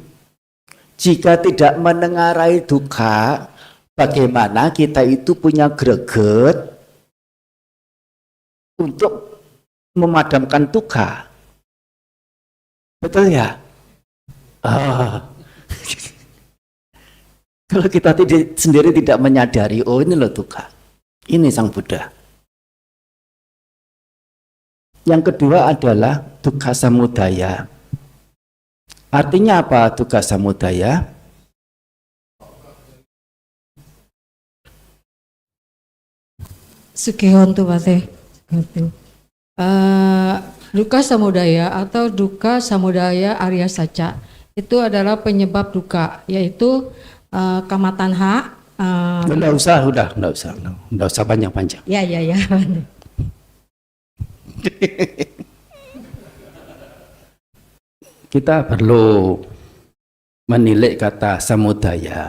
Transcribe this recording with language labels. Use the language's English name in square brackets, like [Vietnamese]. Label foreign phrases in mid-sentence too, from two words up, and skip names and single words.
[Indonesian] Jika tidak menengarai dukkha, bagaimana kita itu punya greget untuk memadamkan dukkha? Betul ya? Kalau kita sendiri tidak menyadari, oh ini loh dukkha, ini sang Buddha. Yang kedua adalah [Pali] dukkha samudaya. [Indonesian] Artinya apa [Pali] dukkha samudaya? Sukihontu Pate. Dukkha samudaya [Indonesian] atau [Pali] dukkha samudaya Arya Saca [Indonesian] itu adalah penyebab dukkha, yaitu kamatanha. Nggak usah panjang-panjang. Ya. Kita perlu menilik kata samudaya.